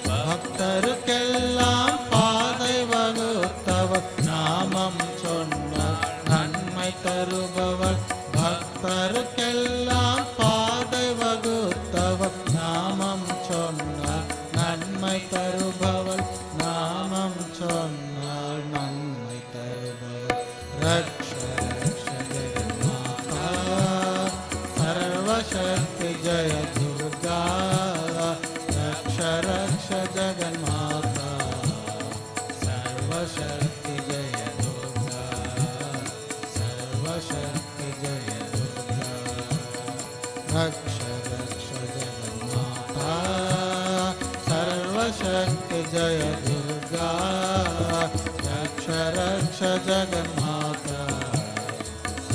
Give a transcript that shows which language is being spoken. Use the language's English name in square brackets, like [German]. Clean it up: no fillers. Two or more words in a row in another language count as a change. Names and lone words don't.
[Tamil] பக்தருக்கெல்லாம் பாதை வகுத்தவர் நாமம் சொன்னார் நன்மை தருபவர் பக்தருக்கெல்லாம் பாதை வகுத்தவர் நாமம் சொன்னார் நன்மை தருபவள் நாமம் சொன்னார் நன்மை தருபவள் [Sanskrit] रक्ष रक्ष जगन्माता सर्वशक्ति जय दुर्गा रक्ष रक्ष जगन्माता सर्वशक्ति जय दुर्गा सर्वशक्ति जय दुर्गा रक्ष रक्ष जगन्माता सर्वशक्ति जय दुर्गा रक्ष रक्ष जगन्माता